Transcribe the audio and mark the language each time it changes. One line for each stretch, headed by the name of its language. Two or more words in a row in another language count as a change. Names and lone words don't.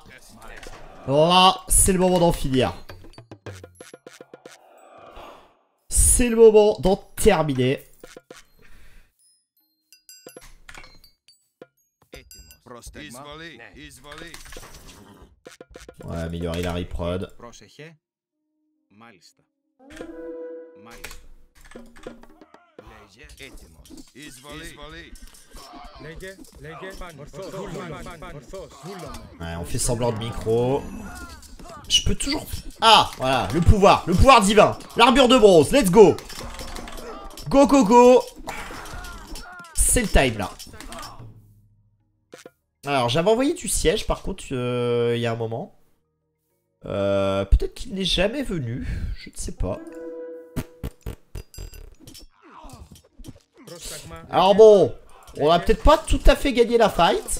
French: Là, c'est le moment d'en finir. C'est le moment d'en terminer. Ouais, améliorer la reprod.
Greek: Πρόσεχε. Μάλιστα. Μάλιστα. Λέγε. Έτοιμος. Εισβολή. Λέγε.
French: Ouais, on fait semblant de micro. Je peux toujours... Ah, voilà, le pouvoir divin. L'armure de bronze,
English: let's go. Go, go, go.
French: C'est le time, là. Alors, j'avais envoyé du siège, par contre, il y a un moment. Peut-être qu'il n'est jamais venu. Je ne sais pas. Alors bon, on a peut-être pas tout à fait gagné la fight.